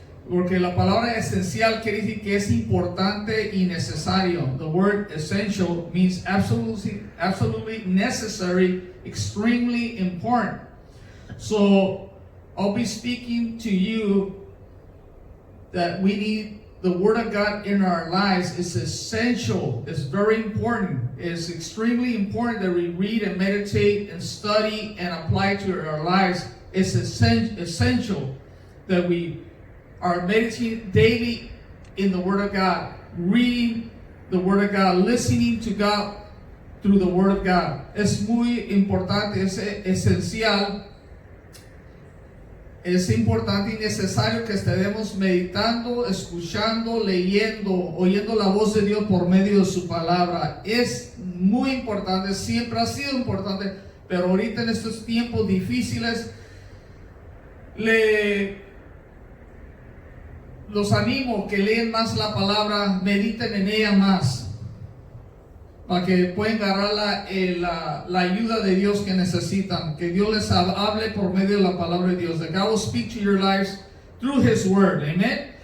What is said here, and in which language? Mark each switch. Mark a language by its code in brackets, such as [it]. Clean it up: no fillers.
[es] Porque la palabra esencial quiere decir que es importante y necesario. [en] The word essential means absolutely necessary, extremely important. So I'll be speaking to you that we need the Word of God in our lives. Is essential. It's very important. It's extremely important that we read and meditate and study and apply to our lives. It's essential that we are meditating daily in the Word of God, reading the Word of God, listening to God through the Word of God. [es] Es muy importante, es esencial, es importante y necesario que estemos meditando, escuchando, leyendo, oyendo la voz de Dios por medio de su palabra. Es muy importante, siempre ha sido importante, pero ahorita en estos tiempos difíciles, los animo que lean más la palabra, mediten en ella más, para que puedan agarrar la ayuda de Dios que necesitan, que Dios les hable por medio de la palabra de Dios, [en] that God will speak to your lives through His Word, [es] amen.